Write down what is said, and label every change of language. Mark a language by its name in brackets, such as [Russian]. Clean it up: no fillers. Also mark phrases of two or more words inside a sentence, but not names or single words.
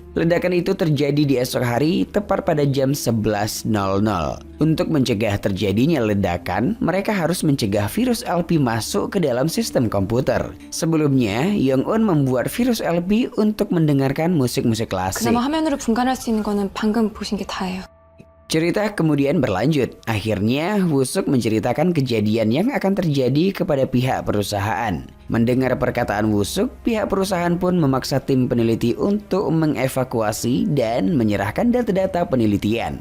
[Indonesian] Ledakan itu terjadi di esok hari tepat pada jam 11.00. Untuk mencegah terjadinya ledakan, mereka harus mencegah virus LP masuk ke dalam sistem komputer. Sebelumnya, Yong-eun membuat virus LP untuk mendengarkan musik-musik klasik. [Korean] 그나마 화면으로 분간할 수 있는 거는 방금 보신 게 다예요. [Indonesian] Cerita kemudian berlanjut. Akhirnya Wusuk menceritakan kejadian yang akan terjadi kepada pihak perusahaan. Mendengar perkataan Wusuk, pihak perusahaan pun memaksa tim peneliti untuk mengevakuasi dan menyerahkan data-data penelitian.